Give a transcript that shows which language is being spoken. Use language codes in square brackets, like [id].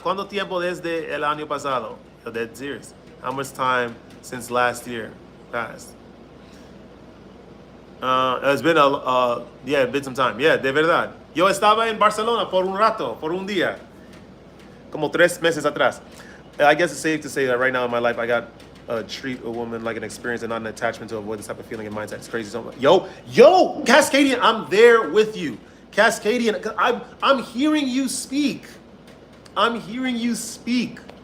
[es] ¿Cuánto tiempo desde el año pasado? [en] Yo, dead serious. How much time since last year passed? It's been it's been some time. [es] Yeah, de verdad. Yo estaba en Barcelona por un rato, por un día. Como 3 meses atrás. [en] I guess it's safe to say that right now in my life, I got treat a woman like an experience and not an attachment to avoid this type of feeling and mindset. It's crazy. So yo, Cascadian, I'm there with you. Cascadian, I'm hearing you speak. I'm hearing you speak.